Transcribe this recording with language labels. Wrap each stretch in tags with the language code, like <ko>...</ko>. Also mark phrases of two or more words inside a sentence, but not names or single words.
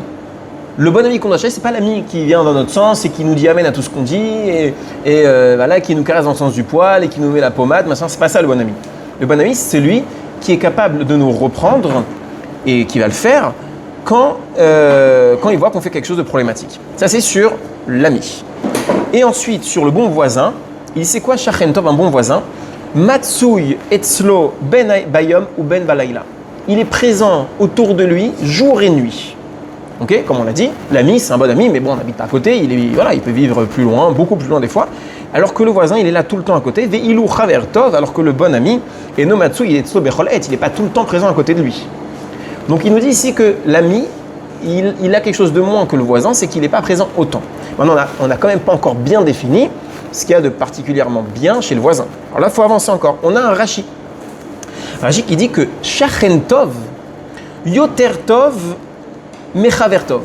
<fr>Le bon ami qu'on doit chercher, c'est pas l'ami qui vient dans notre sens et qui nous dit amen à tout ce qu'on dit et voilà, qui nous caresse dans le sens du poil et qui nous met la pommade, machin. C'est pas ça le bon ami. Le bon ami, c'est celui qui est capable de nous reprendre et qui va le faire quand il voit qu'on fait quelque chose de problématique. Ça, c'est sur l'ami. Et ensuite, sur le bon voisin, il sait quoi,</fr> <he>שכן טוב,</he> <fr>un bon voisin?</fr> <he>מצוי אצלו בין ביום ובין בלילה.</he> <fr>Il est présent autour de lui jour et nuit. Ok, comme on l'a dit, l'ami c'est un bon ami, mais bon, on n'habite pas à côté, il peut vivre plus loin, beaucoup plus loin des fois. Alors que le voisin, il est là tout le temps à côté.</fr> <he>ואילו חבר טוב,</he> <fr>alors que le bon ami, et</fr> <he>אינו מצוי אצלו בכל עת,</he> <fr>il n'est pas tout le temps présent à côté de lui. Donc il nous dit ici que l'ami, il a quelque chose de moins que le voisin, c'est qu'il n'est pas présent autant. Maintenant, on n'a quand même pas encore bien défini ce qu'il y a de particulièrement bien chez le voisin. Alors là, il faut avancer encore. On a un Rashi. Rashi qui dit que</fr> <he>שכן טוב יותר טוב מחבר טוב.</he>